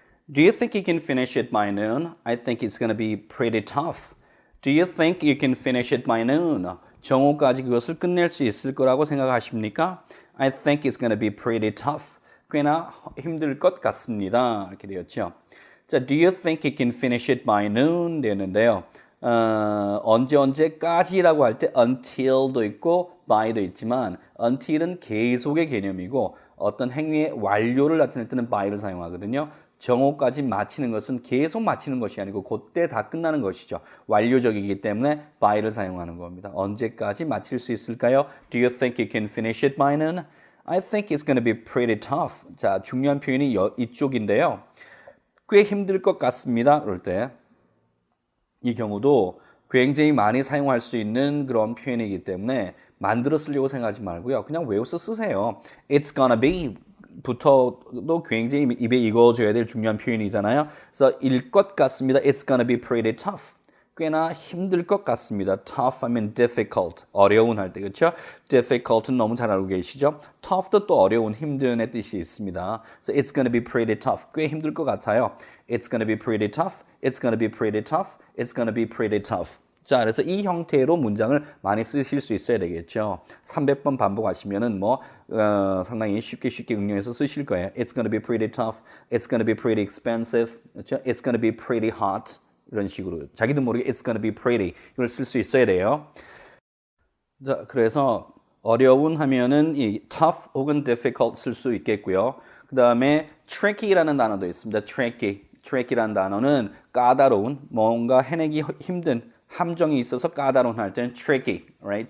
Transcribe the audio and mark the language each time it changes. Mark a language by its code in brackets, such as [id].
[en] Do you think you can finish it by noon? I think it's going to be pretty tough. Do you think you can finish it by noon? [ko] 정오까지 그것을 끝낼 수 있을 거라고 생각하십니까? [en] I think it's going to be pretty tough. [ko] 꽤나 힘들 것 같습니다. 이렇게 되었죠. 자, [en] do you think you can finish it by noon? [ko] 되는데요. 언제까지라고 할 때 until도 있고 by도 있지만 until은 계속의 개념이고 어떤 행위의 완료를 나타낼 때는 by를 사용하거든요. 정오까지 마치는 것은 계속 마치는 것이 아니고 그때 다 끝나는 것이죠. 완료적이기 때문에 by를 사용하는 겁니다. 언제까지 마칠 수 있을까요? [en] Do you think you can finish it by noon? I think it's going to be pretty tough. [ko] 자, 중요한 표현이 이쪽인데요. 꽤 힘들 것 같습니다. 그럴 때 이 경우도 굉장히 많이 사용할 수 있는 그런 표현이기 때문에 만들어 쓰려고 생각하지 말고요. 그냥 외워서 쓰세요. [en] It's gonna be [ko] 부터도 굉장히 입에 익어줘야 될 중요한 표현이잖아요. 그래서 일 것 같습니다. [en] It's gonna be pretty tough. [ko] 꽤나 힘들 것 같습니다. Tough 하면 difficult, 어려운 할 때 그렇죠? Difficult는 너무 잘 알고 계시죠? Tough도 또 어려운, 힘든의 뜻이 있습니다. [en] So it's gonna be pretty tough. [ko] 꽤 힘들 것 같아요. [en] It's gonna be pretty tough. It's gonna be pretty tough. It's gonna be pretty tough. [ko] 자, 그래서 이 형태로 문장을 많이 쓰실 수 있어야 되겠죠. 300번 반복하시면은 상당히 쉽게 응용해서 쓰실 거예요. [en] It's gonna be pretty tough. It's gonna be pretty expensive. [ko] 그렇죠? [en] It's gonna be pretty hot. [ko] 이런 식으로 자기도 모르게 It's gonna be pretty 이걸 쓸 수 있어야 돼요. 자, 그래서 어려운 하면은 이 tough 혹은 difficult 쓸 수 있겠고요. 그 다음에 tricky라는 단어도 있습니다. tricky라는 단어는 까다로운, 뭔가 해내기 힘든 함정이 있어서 까다로운 할 때는 tricky, right?